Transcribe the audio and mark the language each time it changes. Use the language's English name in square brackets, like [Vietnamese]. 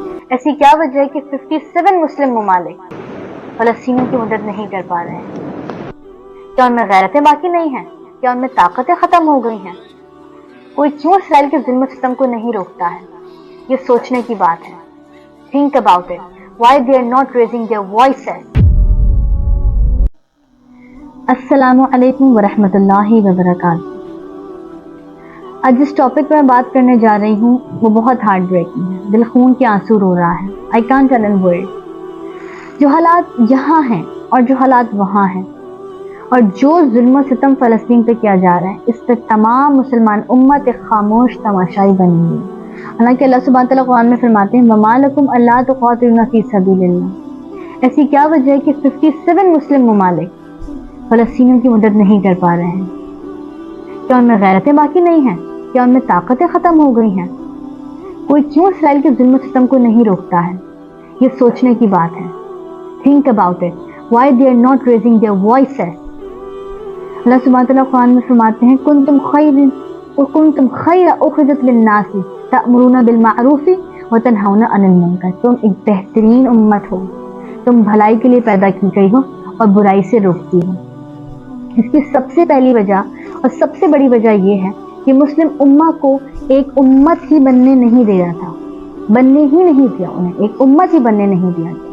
[Urdu] ایسی کیا وجہ ہے کہ 57 مسلم ممالک فلسطینیوں کی مدد نہیں کر پا رہے ہیں؟ کیا ان میں غیرتیں باقی نہیں ہیں؟ کیا ان میں طاقتیں ختم ہو گئی ہیں؟ کوئی کیوں اسرائیل کے ظلم و ستم کو نہیں روکتا ہے؟ یہ سوچنے کی بات ہے. [English] Think about it. Why they are not raising their voices? [Arabic] السلام علیکم ورحمۃ اللہ وبرکاتہ. [Urdu] آج جس ٹاپک پر میں بات کرنے جا رہی ہوں وہ بہت ہارٹ بریکنگ ہے. دل خون کے آنسو رو رہا ہے. [English] I can't tell in words. [Urdu] جو حالات یہاں ہیں اور جو حالات وہاں ہیں اور جو ظلم و ستم فلسطین پہ کیا جا رہا ہے، اس پہ تمام مسلمان امت ایک خاموش تماشائی بنی ہوئی ہے. حالانکہ اللہ سبحانہ تعالیٰ قرآن میں فرماتے ہیں [Arabic] وَمَا لَكُمْ أَلَّا تُقَاتِلُونَ فِي سَبِيلِ اللَّهِ. [Urdu] ایسی کیا وجہ ہے کہ 57 مسلم ممالک فلسطینیوں کی مدد نہیں کر پا رہے ہیں؟ کیا ان میں غیرتیں باقی نہیں ہیں؟ کیا ان میں طاقتیں ختم ہو گئی ہیں؟ کوئی کیوں اسرائیل کے ظلم و ستم کو نہیں روکتا ہے؟ یہ سوچنے کی بات ہے. [English] Think about it. Why they are not raising their voices? [Urdu] اللہ سبحانہ تعالیٰ قرآن میں فرماتے ہیں [Arabic] کنتم خیر اخرجت للناس تأمرون بالمعروف وتنہون عن المنکر. [Urdu] تم ایک بہترین امت ہو، تم بھلائی کے لیے پیدا کی گئی ہو اور برائی سے روکتی ہو. اس کی سب سے پہلی وجہ اور سب سے بڑی وجہ یہ ہے کہ مسلم امہ کو ایک امت ہی بننے نہیں دے رہا تھا، بننے ہی نہیں دیا، انہیں ایک امت ہی بننے نہیں دیا.